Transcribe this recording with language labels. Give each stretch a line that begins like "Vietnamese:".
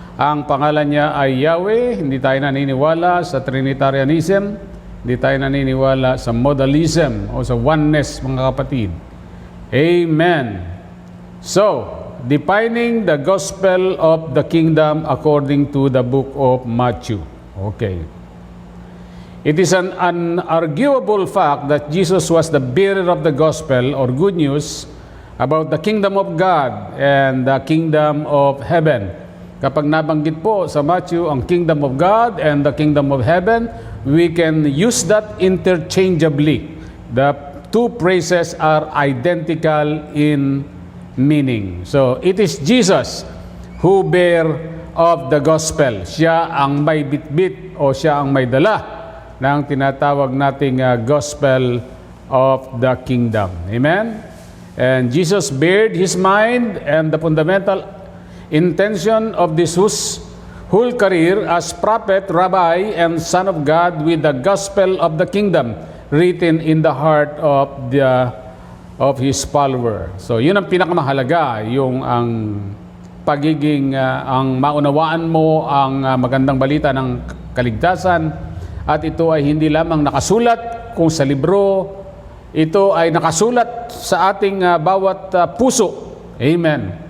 Filipino: Ang pangalan niya ay Yahweh. Hindi tayo naniniwala sa Trinitarianism. Hindi tayo naniniwala sa modalism o sa oneness, mga kapatid.
English: Amen. So, defining the gospel of the kingdom according to the book of Matthew. Okay. It is an unarguable fact that Jesus was the bearer of the gospel or good news about the kingdom of God and the kingdom of heaven.
Filipino: Kapag nabanggit po sa Matthew ang
English: kingdom of God and the kingdom of heaven, we can use that interchangeably. The two phrases are identical in meaning. So, it is Jesus who bear of the gospel.
Filipino: Siya ang may bitbit o siya ang may dala ng tinatawag nating
English: gospel of the kingdom. Amen? And Jesus bared his mind and the fundamental intention of this whole career as prophet, rabbi, and son of God with the gospel of the kingdom written in the heart of his follower.
Filipino: So, yun ang pinakamahalaga, yung ang pagiging, ang maunawaan mo ang magandang balita ng kaligtasan, at ito ay hindi lamang nakasulat kung sa libro, ito ay nakasulat sa ating bawat puso. Amen.